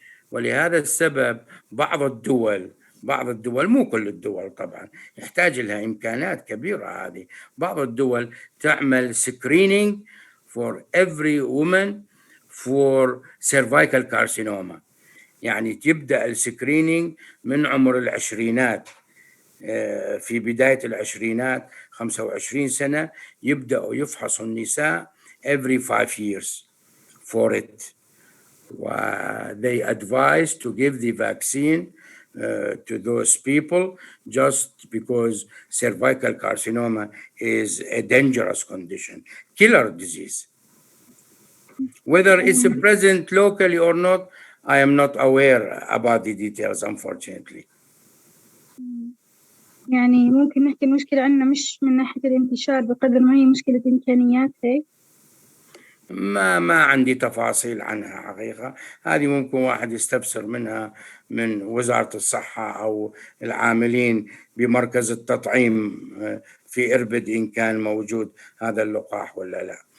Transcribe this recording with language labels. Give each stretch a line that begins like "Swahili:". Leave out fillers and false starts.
Arabic: ولهذا السبب بعض الدول مو كل الدول طبعا يحتاج لها إمكانات كبيرة هذه، بعض الدول تعمل
English: screening for every woman for cervical carcinoma.
Arabic: يعني تبدأ السكرينينج من عمر العشرينات، في بداية العشرينات 25 سنة يبدأوا يفحصوا النساء
English: every 5 years for it. They advise to give the vaccine to those people just because cervical carcinoma is a dangerous condition, killer disease. Whether it's present locally or not, I am not aware about the details, unfortunately.
Arabic: يعني ممكن نحكي المشكلة عندنا مش من ناحية الانتشار بقدر ما هي مشكلة إمكانيات هيك. ما عندي تفاصيل عنها حقيقة، هذه ممكن واحد يستفسر منها من وزارة الصحة أو العاملين بمركز التطعيم في إربد إن كان موجود هذا اللقاح ولا لا.